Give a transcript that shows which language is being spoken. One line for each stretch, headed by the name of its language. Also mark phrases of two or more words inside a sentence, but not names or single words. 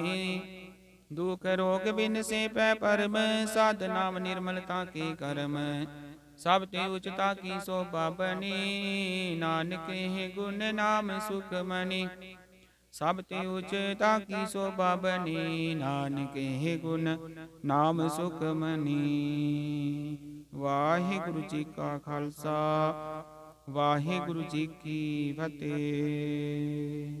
Punjabi: ਦੁਖ ਰੋਗ ਬਿਨ ਸੇ ਪੈ ਪਰਮ, ਸਾਧ ਨਾਮ ਨਿਰਮਲਤਾ ਕੇ ਕਰਮ। ਸਬ ਤੇ ਉਚਤਾ ਕੀ ਸ਼ੋਭਾ ਬਨੀ, ਨਾਨਕ ਹੇ ਗੁਣ ਨਾਮ ਸੁਖਮਣਿ। ਸਬ ਤੇ ਉਚਤਾ ਕੀ ਸ਼ੋਭਾ ਬਨੀ, ਨਾਨਕ ਹੇ ਗੁਣ ਨਾਮ ਸੁਖਮਣਿ। ਵਾਹਿਗੁਰੂ ਜੀ ਕਾ ਖ਼ਾਲਸਾ, ਵਾਹਿਗੁਰੂ ਜੀ ਕੀ ਫ਼ਤਿਹ।